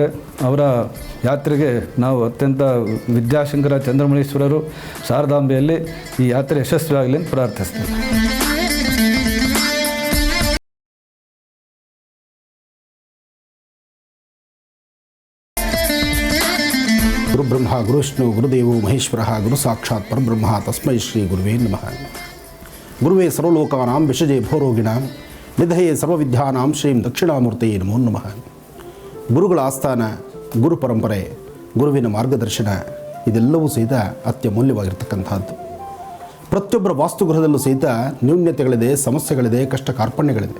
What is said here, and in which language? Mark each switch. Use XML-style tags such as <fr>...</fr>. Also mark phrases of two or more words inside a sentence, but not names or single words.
<kn>ಅವರ ಯಾತ್ರೆಗೆ ನಾವು ಅತ್ಯಂತ ವಿದ್ಯಾಶಂಕರ ಚಂದ್ರಮೌಳೀಶ್ವರರು ಶಾರದಾಂಬೆಯಲ್ಲಿ ಈ ಯಾತ್ರೆ ಯಶಸ್ವಿಯಾಗಲಿ ಅಂತ ಪ್ರಾರ್ಥಿಸ್ತೀನಿ.</kn> <sa>ಗುರುಬ್ರಹ್ಮ ಗುರುವಿಷ್ಣು ಗುರುದೇವೋ ಮಹೇಶ್ವರ ಗುರು ಸಾಕ್ಷಾತ್ ಪರಬ್ರಹ್ಮ ತಸ್ಮೈ ಶ್ರೀ ಗುರುವೇ ನಮಃ. ಗುರುವೇ ಸರ್ವಲೋಕಾನಾಂ ವಿಷಜೇ ಭೋರೋಗಿಣಾಂ ನಿಧಯೇ ಸರ್ವವಿದ್ಯಾನಾಂ ಶ್ರೀಂ ದಕ್ಷಿಣಾಮೂರ್ತಯೇ ನಮೋ ನಮಃ.</sa> <kn>ಗುರುಗಳ ಆಸ್ಥಾನ, ಗುರು ಪರಂಪರೆ, ಗುರುವಿನ ಮಾರ್ಗದರ್ಶನ ಇದೆಲ್ಲವೂ ಸಹಿತ ಅತ್ಯಮೂಲ್ಯವಾಗಿರ್ತಕ್ಕಂಥದ್ದು. ಪ್ರತಿಯೊಬ್ಬರ ವಾಸ್ತುಗೃಹದಲ್ಲೂ ಸಹಿತ ನ್ಯೂನ್ಯತೆಗಳಿದೆ, ಸಮಸ್ಯೆಗಳಿದೆ, ಕಷ್ಟ ಕಾರ್ಪಣ್ಯಗಳಿದೆ.</kn>